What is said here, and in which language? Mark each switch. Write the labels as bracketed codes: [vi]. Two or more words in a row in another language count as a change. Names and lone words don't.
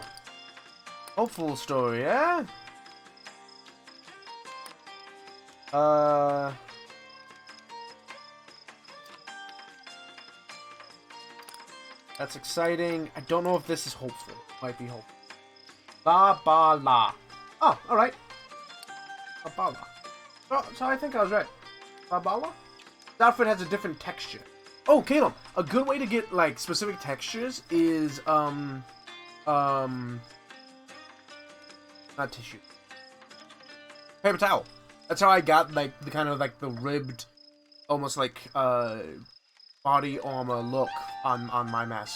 [en] Hopeful story, yeah? That's exciting. I don't know if this is hopeful. Might be hopeful. La ba la. Oh, alright. La ba la. Oh, so I think I was right. La ba la? The outfit has a different texture. Oh, Caleb, a good way to get, like, specific textures is, not tissue. Paper towel. That's how I got, like, the kind of, like, the ribbed, almost like, body armor look on my mask.